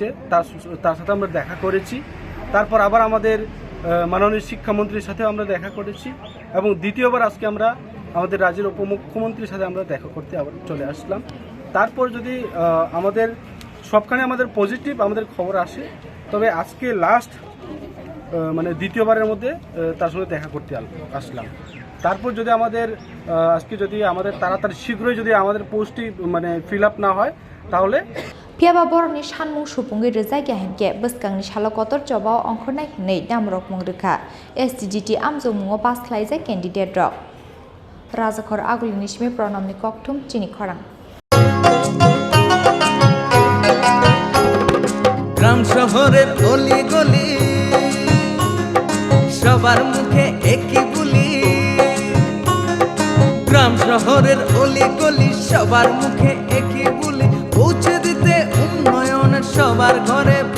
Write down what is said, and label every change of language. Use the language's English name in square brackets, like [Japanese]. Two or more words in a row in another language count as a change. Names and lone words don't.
[Bangla] তার সাথে আমরা দেখা করেছি তারপর আবার আমাদের মাননীয় শিক্ষামন্ত্রীর সাথে আমরা দেখা করেছি এবং দ্বিতীয়বার আজকে আমরা আমাদের রাজ্যের উপমুখ্যমন্ত্রীর সাথে আমরা দেখা করতে আবার চলে আসলাম তারপর যদি আমাদের সবখানে আমাদের পজিটিভ আমাদের খবর আসে তবে আজকে লাস্ট দ্বিতীয়বারের মধ্যে তার সঙ্গে দেখা করতে আসলাম তারপর যদি আমাদের আজকে যদি আমাদের তাড়াতাড়ি শীঘ্রই যদি আমাদের পোস্টটি [English] fill up [Bangla] না হয় তাহলে [Kok Borok] phiaba borni Sanmung Supungi rijaiya hinke bwskangni salo kotor chaba ongkhornai hinui damrok mungrukha STGT Sanmungo pass khlaijak candidate rok Rajakhor agulini simi pranamni kokthum Chini Khorang [Bangla] গ্রাম শহরের অলি গলি সবার মুখে একই বুলি গ্রাম শহরের অলি গলি সবার মুখে একই বুলি পৌঁছে দিতে উন্নয়নের সবার ঘরে